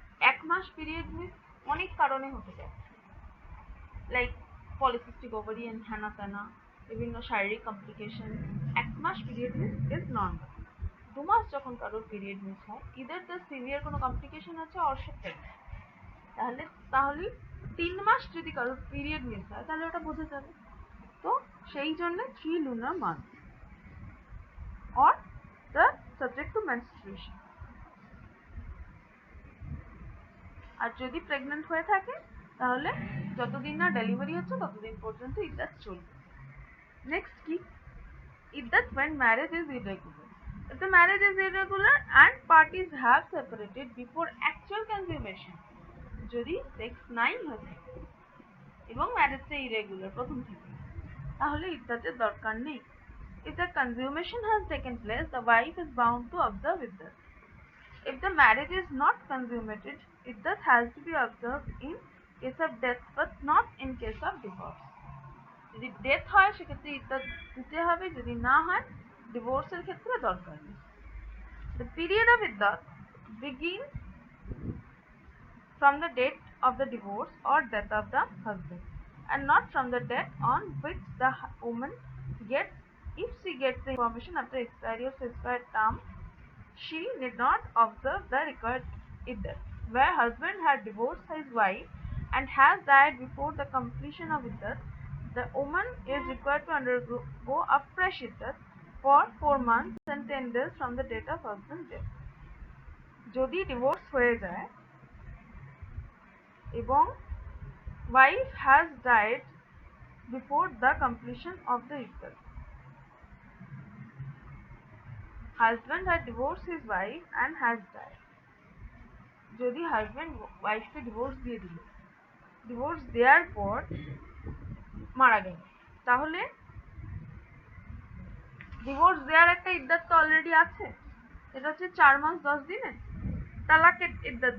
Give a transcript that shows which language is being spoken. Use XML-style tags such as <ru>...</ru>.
<bn>1 মাস period miss অনেক কারণে হতে পারে, লাইক পলিসিস্টিক ওভারিয়ান, হ্যানা ত্যানা, বিভিন্ন শারীরিক complication. 1 mass period miss is normal. 2 মাস যখন কারোর পিরিয়ড মিস হয়, ইদার দ্য সিভিয়ার কোনো কমপ্লিকেশন আছে অর সে প্রেগনেন্ট, তাহলে 3 মাস যদি কারোর পিরিয়ড মিস হয় তাহলে ওটা বোঝা যাবে।</bn> <en>তো সেই জন্য 3 lunar months or the subject to menstruation.</en> <bn>আর যদি প্রেগনেন্ট হয়ে থাকে তাহলে যতদিন না ডেলিভারি হচ্ছে ততদিন পর্যন্ত ইদ্দত চলবে। নেক্সট কি?</bn> <en>ইদ্দত when marriage is irregular.</en> <bn>If the marriage is irregular and parties have separated before actual consummation, যদি সেক্স নাই হয়ে থাকে এবং ম্যারেজটা ইরেগুলার প্রথম থেকে, তাহলে ইদ্দতের দরকার নেই।</bn> <en>If the consummation has taken place, the wife is bound to observe iddat. If the marriage is not consummated, iddat has to be observed in case of death but not in case of divorce.</en> <bn>যদি death হয় সেক্ষেত্রে ইদ্দত দিতে হবে, যদি না হয় ডিভোর্সের ক্ষেত্রে দরকার নেই।</bn> <en>The period of iddat begins from the date of the divorce or death of the husband and not from the date on which the woman gets, if she gets the information after expiry of prescribed term, she need not observe the required iddat. Where husband had divorced his wife and has died before the completion of iddat, the woman is required to undergo a fresh iddat for 4 months and 10 days from the date of husband's death. যদি divorce হয়ে যায় এবং wife has died before the completion of the iddat, husband had divorced his wife and has died.</en> <bn>যদি husband ওয়াইফকে divorce দিয়ে দিল, divorce দেওয়ার পর মারা গেল, তাহলে ডিভোর্স দেওয়ার একটা ইদ্দত তো অলরেডি আছে, এটা হচ্ছে 4 মাস 10 দিনে তালাকের ইদ্দত।</bn>